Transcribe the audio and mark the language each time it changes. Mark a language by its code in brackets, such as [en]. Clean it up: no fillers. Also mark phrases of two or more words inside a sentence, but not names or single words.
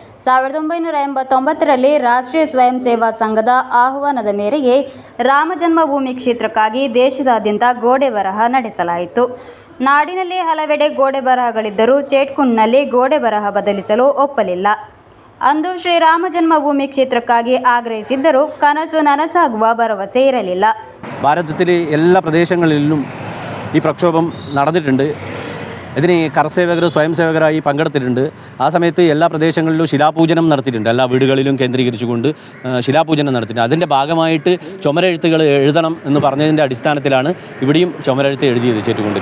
[kn] 1989ರಲ್ಲಿ ರಾಷ್ಟ್ರೀಯ ಸ್ವಯಂ ಸೇವಾ ಸಂಘದ ಆಹ್ವಾನದ ಮೇರೆಗೆ ರಾಮ ಜನ್ಮಭೂಮಿ ಕ್ಷೇತ್ರಕ್ಕಾಗಿ ದೇಶದಾದ್ಯಂತ ಗೋಡೆ ಬರಹ ನಡೆಸಲಾಯಿತು. ನಾಡಿನಲ್ಲಿ ಹಲವೆಡೆ ಗೋಡೆ ಬರಹಗಳಿದ್ದರೂ ಚೇಟ್ಕುಂಡ್ನಲ್ಲಿ ಗೋಡೆ ಬರಹ ಬದಲಿಸಲು ಒಪ್ಪಲಿಲ್ಲ. ಅಂದು ಶ್ರೀರಾಮ ಜನ್ಮಭೂಮಿ ಕ್ಷೇತ್ರಕ್ಕಾಗಿ ಆಗ್ರಹಿಸಿದ್ದರೂ ಕನಸು ನನಸಾಗುವ ಭರವಸೆ ಇರಲಿಲ್ಲ. [ml] ഭാരതത്തിലെ എല്ലാ പ്രദേശങ്ങളിലും ഈ പ്രക്ഷോഭം നടന്നിട്ടുണ്ട്. ഇതിന് കർസേവകർ സ്വയം സേവകരായി പങ്കെടുത്തിട്ടുണ്ട്. ആ സമയത്ത് എല്ലാ പ്രദേശങ്ങളിലും ശിലാപൂജനം നടത്തിയിട്ടുണ്ട്. എല്ലാ വീടുകളിലും കേന്ദ്രീകരിച്ചുകൊണ്ട് ശിലാപൂജനം നടത്തിയിട്ടുണ്ട്. അതിൻ്റെ ഭാഗമായിട്ട് ചുമരെഴുത്തുകൾ എഴുതണം എന്ന് പറഞ്ഞതിൻ്റെ അടിസ്ഥാനത്തിലാണ് ഇവിടെയും ചുമരെഴുത്ത് എഴുതിയത് ചേറ്റുകൊണ്ടിൽ.